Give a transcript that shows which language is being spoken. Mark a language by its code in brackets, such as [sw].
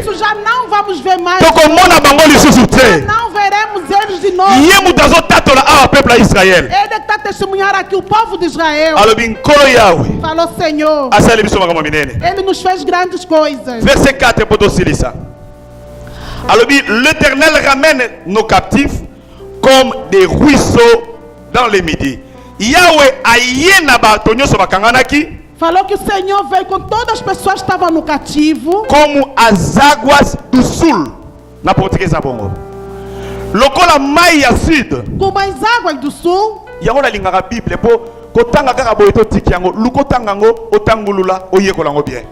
[pt] Isso já não vamos ver mais. [ln] Tokomona bangoli susu te. [pt] Não veremos eles de novo. [ln] Ye mutazo tatola awa peuple ya Israël. [pt] Ele está testemunhar aqui o povo de Israel. [ln] Alobi nkolo Yahweh. [pt] Falou, Senhor, [ln] Asali biso makambo minene. [pt] Ele nos fez grandes coisas. [ln] Verset 4 poto silisa. [fr] Alobi l'Éternel ramène nos captifs comme des ruisseaux dans le midi. [ln] Yahweh ayena bato nyoso bakanganaki. [pt] Falou que o Senhor veio com todas as pessoas que estavam no cativo. Como as águas do sul. [ln] Na português bongo. Lokola mai ya sud. [pt] Como as águas do sul. [ln] Yango la lingaka Bible po kotanga kaka boye to tiki yango lukotanga ngo otangulula oyekola ngo bien.